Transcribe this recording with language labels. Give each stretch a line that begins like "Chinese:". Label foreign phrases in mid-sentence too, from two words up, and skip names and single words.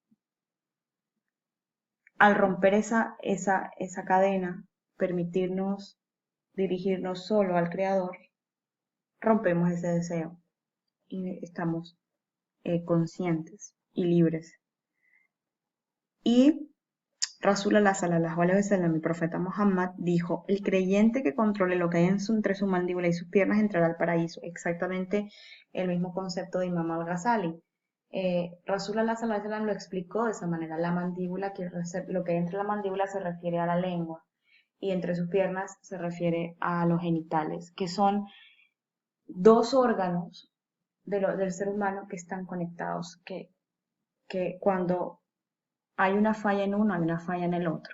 Spanish: Al romper esa cadena, permitirnos dirigirnos solo al creador, rompemos ese deseo y estamos conscientes y libres.
Arabic: Y رسول الله صلى الله عليه وسلم,
Spanish: el profeta Muhammad, dijo: el creyente que controle lo que hay entre su mandíbula y sus piernas entrará al paraíso. Exactamente el mismo concepto de Imam al-Ghazali.
Arabic: رسول الله صلى الله عليه وسلم
Spanish: lo explicó de esa manera. La mandíbula, lo que hay entre la mandíbula se refiere a la lengua, y entre sus piernas se refiere a los genitales, que son dos órganos del ser humano que están conectados, que cuando hay una falla en uno, hay una falla en el otro.